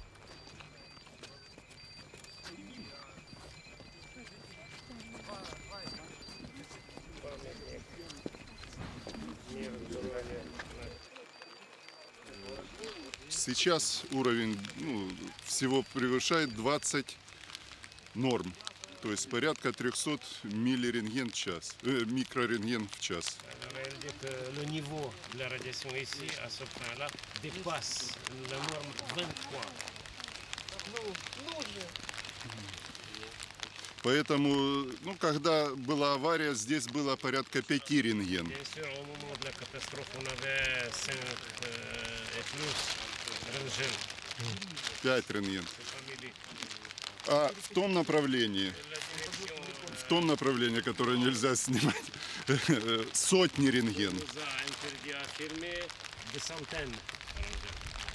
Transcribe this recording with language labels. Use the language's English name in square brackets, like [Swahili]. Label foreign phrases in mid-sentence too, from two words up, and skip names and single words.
[Russian] Сейчас уровень всего превышает 20 норм. То есть порядка 300 миллирентген в час, микрорентген в час. [French] Le niveau de la radiation ici, à ce point-là, dépasse la norme 23. [Russian] Поэтому, ну, когда была авария, здесь было порядка 5 рентген. [French] Bien sûr, au moment de la catastrophe, on avait 5 et plus röntgen. [Russian] 5 рентген. [French] Famille. [Russian] А в том направлении, которое нельзя снимать, сотни рентген. [French] On nous a interdit à filmer des centaines de röntgen.